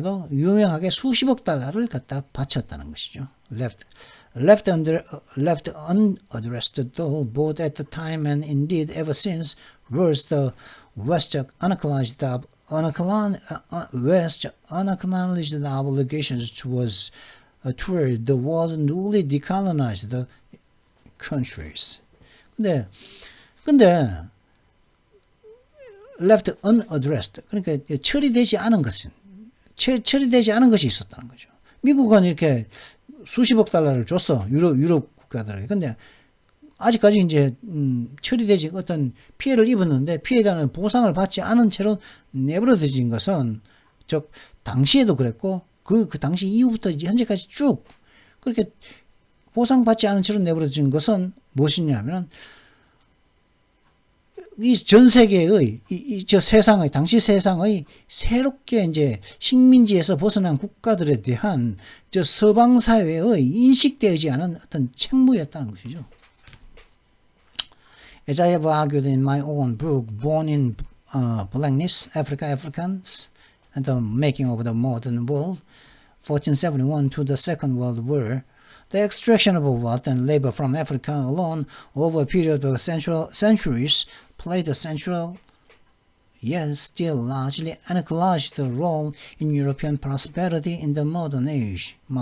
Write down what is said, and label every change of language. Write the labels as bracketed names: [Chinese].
[Korean] 유명하게 수십억 달러를 갖다 바쳤다는 것이죠. [English] Left unaddressed though, both at the time and indeed ever since, was the West unacknowledged obligations toward the world's newly decolonized countries. [Korean] 근데 [English] left unaddressed, [Korean] 그러니까 처리되지 않은 것이 있었다는 거죠. 미국은 이렇게 수십억 달러를 줬어, 유럽 국가들에게. 근데 아직까지 이제 처리되지 어떤 피해를 입었는데 피해자는 보상을 받지 않은 채로 내버려진 것은, 즉 당시에도 그랬고 그 당시 이후부터 현재까지 쭉 그렇게 보상받지 않은 채로 내버려진 것은 무엇이냐면, 이 전 세계의 당시 세상의 새롭게 이제 식민지에서 벗어난 국가들에 대한 서방 사회의 인식되지 않은 어떤 책무였다는 것이죠. [English] As I have argued in my own book, Born in Blackness, Africans, and the Making of the Modern World, 1471 to the Second World War, the extraction of wealth and labor from Africa alone over a period of centuries played a central, yet still largely unacknowledged role in European prosperity in the modern age.